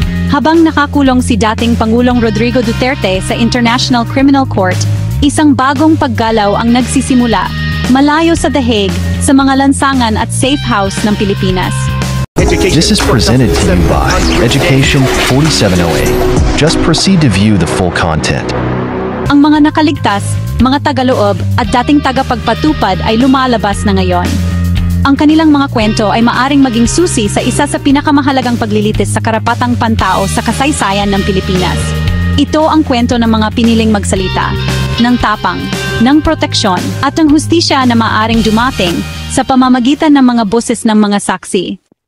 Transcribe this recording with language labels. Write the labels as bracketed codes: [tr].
[tl] Habang nakakulong si dating Pangulong Rodrigo Duterte sa International Criminal Court, isang bagong paggalaw ang nagsisimula, malayo sa The Hague, sa mga lansangan at safe house ng Pilipinas. [en] This is presented to you by Education 4708. Just proceed to view the full content. [tl] Ang mga nakaligtas, mga tagaloob at dating tagapagpatupad ay lumalabas na ngayon. Ang kanilang mga kwento ay maaring maging susi sa isa sa pinakamahalagang paglilitis sa karapatang pantao sa kasaysayan ng Pilipinas. Ito ang kwento ng mga piniling magsalita, ng tapang, ng proteksyon at ng hustisya na maaring dumating sa pamamagitan ng mga boses ng mga saksi.